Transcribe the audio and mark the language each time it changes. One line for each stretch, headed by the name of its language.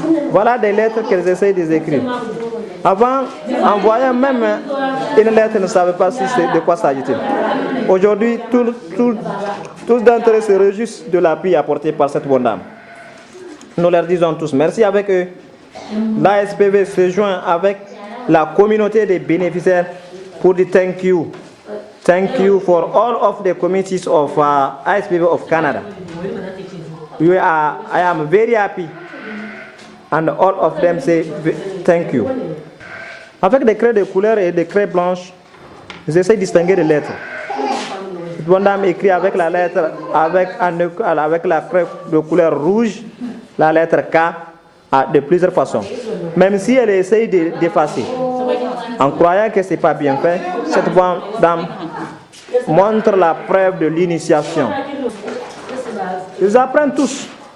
French: Voilà des lettres qu'elles essayent d'écrire. Avant, en voyant même une lettre, ils ne savaient pas de quoi s'agit-il. Aujourd'hui, tous d'entre eux se réjouissent de l'appui apporté par cette bonne dame. Nous leur disons tous merci avec eux. L'ASPV se joint avec la communauté des bénéficiaires pour dire
English: thank you. Thank you for all of the committees of ASPV of Canada. I am very happy and all of them say thank you.
French: Avec des craies de couleur et des craies blanches, j'essaie de distinguer les lettres. Cette bonne dame écrit avec la lettre, avec la craie de couleur rouge, la lettre K de plusieurs façons. Même si elle essaie d'effacer, en croyant que ce n'est pas bien fait, cette bonne dame montre la preuve de l'initiation. Ils apprennent tous.